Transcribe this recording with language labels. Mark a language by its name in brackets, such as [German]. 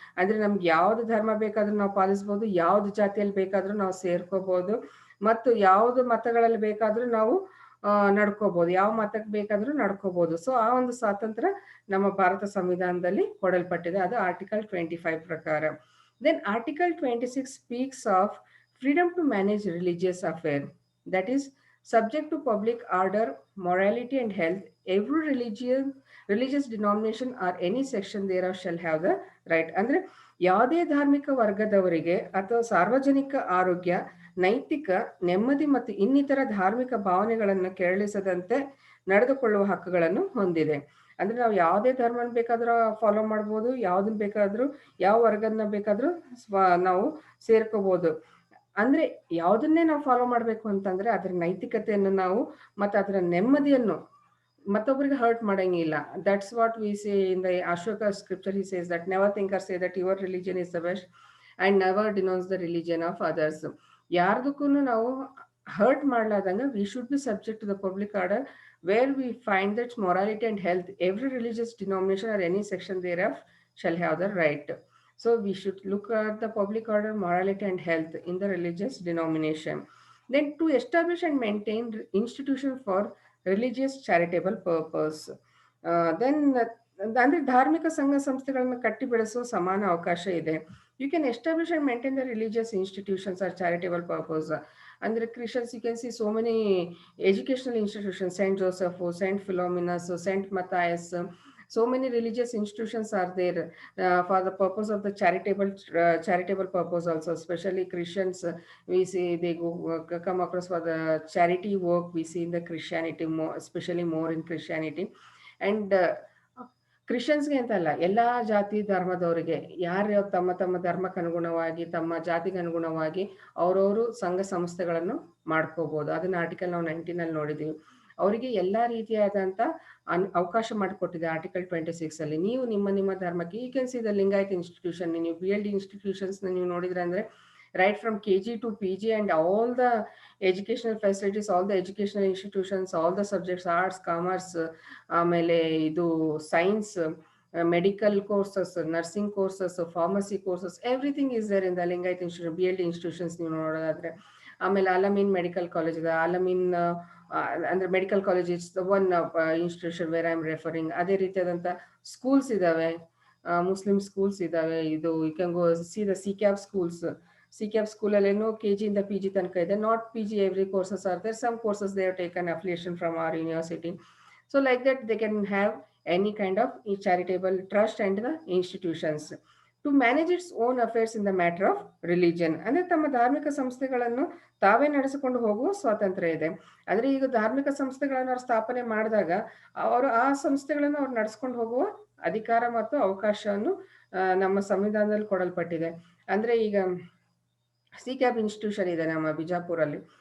[Kannada] ಅಂದ್ರೆ ನಮ್ಗೆ ಯಾವ್ದು ಧರ್ಮ ಬೇಕಾದ್ರೂ ನಾವು ಪಾಲಿಸ್ಬೋದು, ಯಾವ್ದು ಜಾತಿಯಲ್ಲಿ ಬೇಕಾದ್ರೂ ನಾವು ಸೇರ್ಕೋಬಹುದು, ಮತ್ತು ಯಾವ್ದು ಮತಗಳಲ್ಲಿ ಬೇಕಾದ್ರೂ ನಾವು ನಡ್ಕೋಬಹುದು, ಯಾವ ಮತಕ್ಕೆ ಬೇಕಾದ್ರೂ ನಡ್ಕೋಬಹುದು. ಸೊ ಆ ಒಂದು ಸ್ವಾತಂತ್ರ್ಯ ನಮ್ಮ ಭಾರತ ಸಂವಿಧಾನದಲ್ಲಿ ಕೊಡಲ್ಪಟ್ಟಿದೆ, ಅದು ಆರ್ಟಿಕಲ್ 25 ಪ್ರಕಾರ. [English] Then Article 26 speaks of freedom to manage religious affair, that is subject to public order, morality and health. Every religious denomination or any section thereof shall have the right. [Kannada] ಅಂದ್ರೆ ಯಾವುದೇ ಧಾರ್ಮಿಕ ವರ್ಗದವರಿಗೆ ಅಥವಾ ಸಾರ್ವಜನಿಕ ಆರೋಗ್ಯ, ನೈತಿಕ ನೆಮ್ಮದಿ ಮತ್ತು ಇನ್ನಿತರ ಧಾರ್ಮಿಕ ಭಾವನೆಗಳನ್ನು ಕೆರಳಿಸದಂತೆ ನಡೆದುಕೊಳ್ಳುವ ಹಕ್ಕುಗಳನ್ನು ಹೊಂದಿದೆ. ಅಂದ್ರೆ ನಾವು ಯಾವುದೇ ಧರ್ಮನ ಬೇಕಾದ್ರೂ ಫಾಲೋ ಮಾಡ್ಬೋದು, ಯಾವ್ದನ್ನ ಬೇಕಾದ್ರೂ ಯಾವ ವರ್ಗನ ಬೇಕಾದ್ರೂ ನಾವು ಸೇರ್ಕೋಬಹುದು. ಅಂದ್ರೆ ಯಾವ್ದನ್ನೇ ನಾವು ಫಾಲೋ ಮಾಡ್ಬೇಕು ಅಂತಂದ್ರೆ ಅದರ ನೈತಿಕತೆಯನ್ನು ನಾವು ಮತ್ತು ಅದರ ನೆಮ್ಮದಿಯನ್ನು ಮತ್ತೊಬ್ಬರಿಗೆ ಹರ್ಟ್ ಮಾಡಂಗಿಲ್ಲ. [English] That's what we say in the Ashoka scripture. He says that never think or say that your religion is the best and never denounce the religion of others. [Kannada] ಯಾರ್ದಕ್ಕೂ ನಾವು hurt ಮಾಡ್ಲಾದಂಗ [English] We should be subject to the public order where we find that morality and health, every religious denomination or any section thereof shall have the right. So we should look at the public order, morality and health in the religious denomination. Then to establish and maintain institution for religious charitable purpose. [Kannada] Then ಅಂದ್ರೆ ಧಾರ್ಮಿಕ ಸಂಘ ಸಂಸ್ಥೆಗಳನ್ನು ಕಟ್ಟಿ ಬೆಳೆಸುವ ಸಮಾನ ಅವಕಾಶ ಇದೆ. [English] You can establish and maintain the religious institutions or charitable purpose. ಅಂದ್ರೆ Christians you can see so many educational institutions, Saint Joseph, Saint Philomenas, Saint Matthias. So many religious institutions are there for the purpose of the charitable purpose also. Especially Christians, we see they come across for the charity work. We see in the Christianity more, especially more in Christianity. [Kannada] And ಕ್ರಿಶ್ಚಿಯನ್ಸ್ಗೆ ಅಂತಲ್ಲ, ಎಲ್ಲ ಜಾತಿ ಧರ್ಮದವರಿಗೆ ಯಾರು ತಮ್ಮ ತಮ್ಮ ಧರ್ಮಕ್ಕೆ ಅನುಗುಣವಾಗಿ ತಮ್ಮ ಜಾತಿಗೆ ಅನುಗುಣವಾಗಿ ಅವರವರು ಸಂಘ ಸಂಸ್ಥೆಗಳನ್ನು ಮಾಡ್ಕೋಬಹುದು. ಅದನ್ನ ಆರ್ಟಿಕಲ್ ನಾವು 19 ನೋಡಿದೀವಿ. ಅವರಿಗೆ ಎಲ್ಲ ರೀತಿಯಾದಂಥ ಅವಕಾಶ ಮಾಡಿಕೊಟ್ಟಿದೆ ಆರ್ಟಿಕಲ್ 26 ಅಲ್ಲಿ. ನೀವು ನಿಮ್ಮ ಧರ್ಮಕ್ಕೆ, [English] ಈ can see the Lingayat institution, [Kannada] ನೀವು BLD ಇನ್ಸ್ಟಿಟ್ಯೂಷನ್ಸ್ನ ನೀವು ನೋಡಿದ್ರೆ ಅಂದರೆ [English] right from KG to PG and all the educational facilities, all the educational institutions, all the subjects, arts, commerce, [Kannada] ಆಮೇಲೆ ಇದು [English] science, medical courses, nursing courses, pharmacy courses, everything is there in the Lingayat institution, [Kannada] BLD institutions ನೀವು ನೋಡೋದಾದ್ರೆ. ಆಮೇಲೆ Al-Ameen medical college ಇದೆ. [English] ಅಲಮೀನ್ ಅಂದರೆ medical college is one institution where I am referring. [Kannada] ಅದೇ ರೀತಿಯಾದಂಥ schools ಇದ್ದಾವೆ, ಮುಸ್ಲಿಂ ಸ್ಕೂಲ್ಸ್ ಇದ್ದಾವೆ. [English] ಇದು you can go see the CCAP schools. [Kannada] CCAP ಸ್ಕೂಲಲ್ಲೇನು KG ಇಂದ PG ತನಕ ಇದೆ. [English] Not PG every courses are there, some courses they have taken affiliation from our university. So like that they can have any kind of charitable trust and the institutions to manage its own affairs in the matter of religion. [Kannada] ಅಂದರೆ ತಮ್ಮ ಧಾರ್ಮಿಕ ಸಂಸ್ಥೆಗಳನ್ನು ತಾವೇ ನಡೆಸಿಕೊಂಡು ಹೋಗುವ ಸ್ವಾತಂತ್ರ್ಯ ಇದೆ. ಅಂದರೆ ಈಗ ಧಾರ್ಮಿಕ ಸಂಸ್ಥೆಗಳನ್ನು ಅವ್ರು ಸ್ಥಾಪನೆ ಮಾಡಿದಾಗ ಅವರು ಆ ಸಂಸ್ಥೆಗಳನ್ನು ಅವ್ರು ನಡೆಸ್ಕೊಂಡು ಹೋಗುವ ಅಧಿಕಾರ ಮತ್ತು ಅವಕಾಶವನ್ನು ನಮ್ಮ ಸಂವಿಧಾನದಲ್ಲಿ ಕೊಡಲ್ಪಟ್ಟಿದೆ. ಅಂದರೆ ಈಗ CCAP ಇನ್ಸ್ಟಿಟ್ಯೂಷನ್ ಇದೆ ನಮ್ಮ ಬಿಜಾಪುರಲ್ಲಿ.